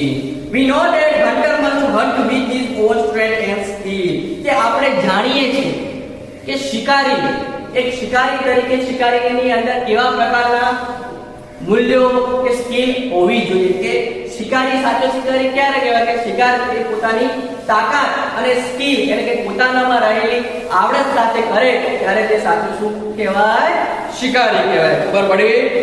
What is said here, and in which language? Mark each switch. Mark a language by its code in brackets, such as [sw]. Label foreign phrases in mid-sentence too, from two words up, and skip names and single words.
[en] We know that hunter must hunt with his own strength and skill, [gu] કે આપણે જાણીએ છીએ કે શિકારી એક શિકારી તરીકે શિકારીની અંદર કેવા પ્રકારના મૂલ્યો કે સ્કિલ હોવી જોઈએ, કે શિકારી સાચો શિકારી ક્યારે કહેવાય, કે શિકાર એ પોતાની તાકાત અને સ્કિલ એટલે કે પોતાનામાં રહેલી આવડત સાથે કરે ત્યારે તે સાચું શું કહેવાય, શિકારી કહેવાય. ખબર પડી?